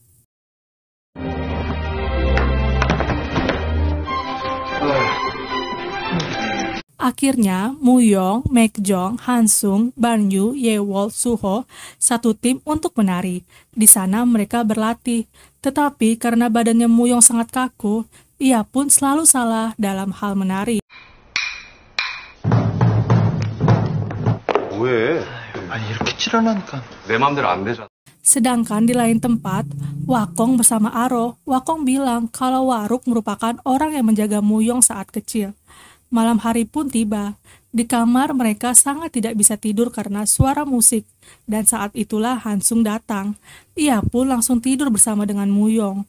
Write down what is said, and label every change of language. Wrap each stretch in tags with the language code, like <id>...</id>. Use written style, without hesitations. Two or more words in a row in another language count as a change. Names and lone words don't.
<id>Akhirnya, Muyong, Mekjong, Hansung, Banyu, Yewol, Suho satu tim untuk menari. Di sana mereka berlatih, tetapi karena badannya Muyong sangat kaku, ia pun selalu salah dalam hal menari.</id> <ko>왜? 아니, 이렇게 칠하니까. 내 맘대로 안 되잖아.</ko> <id>Sedangkan di lain tempat, Wakong bersama Aro, Wakong bilang kalau Waruk merupakan orang yang menjaga Muyong saat kecil. Malam hari pun tiba. Di kamar mereka sangat tidak bisa tidur karena suara musik. Dan saat itulah Hansung datang. Ia pun langsung tidur bersama dengan Muyong.</id>